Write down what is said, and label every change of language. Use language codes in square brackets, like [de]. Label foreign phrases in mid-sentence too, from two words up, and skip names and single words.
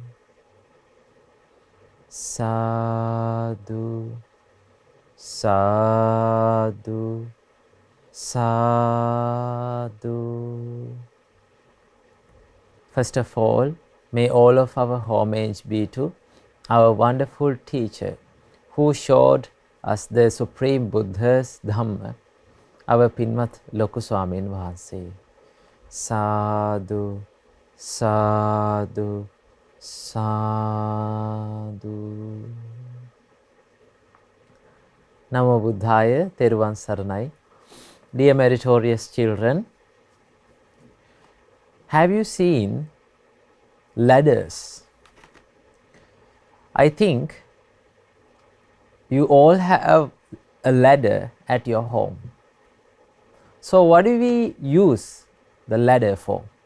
[pi] Sadhu, sadhu, sadhu. [en] First of all, may all of our homage be to our wonderful teacher who showed us the Supreme Buddha's Dhamma, our Pinmat Loku Swamin Wahanse. [pi] Sadhu, sadhu, sadhu. Namo Buddhaya, [si] Theruvan Saranai. [en] Dear meritorious children, have you seen ladders? I think you all have a ladder at your home. So what do we use the ladder for?